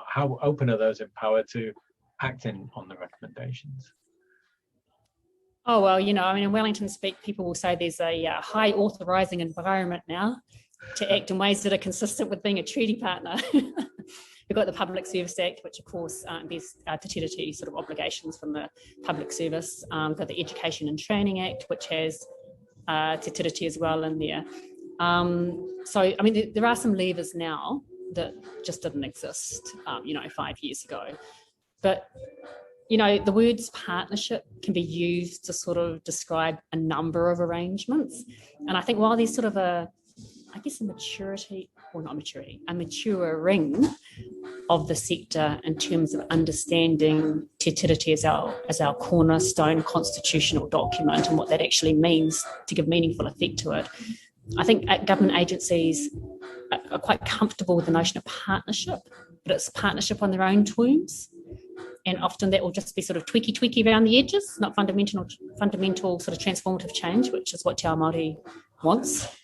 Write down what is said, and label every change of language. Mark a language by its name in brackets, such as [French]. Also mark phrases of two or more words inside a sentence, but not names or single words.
[English] How open are those in power to acting on the recommendations? Oh, well, in Wellington speak, people will say there's a high authorising environment now to act in ways that are consistent with being a treaty partner. We've got the Public Service Act, which of course there's [Māori] te tiriti [English] sort of obligations from the public service. We've got the Education and Training Act, which has [Māori] te tiriti [English] as well in there. So, there are some levers now that just didn't exist, 5 years ago. But, the words partnership can be used to sort of describe a number of arrangements. And I think while there's sort of a maturing of the sector in terms of understanding [Māori] te tiriti [English] as our cornerstone constitutional document and what that actually means to give meaningful effect to it, I think government agencies are quite comfortable with the notion of partnership, but it's partnership on their own terms. And often that will just be sort of tweaky around the edges, not fundamental sort of transformative change, which is what [Māori] Te Ao Māori [English] wants.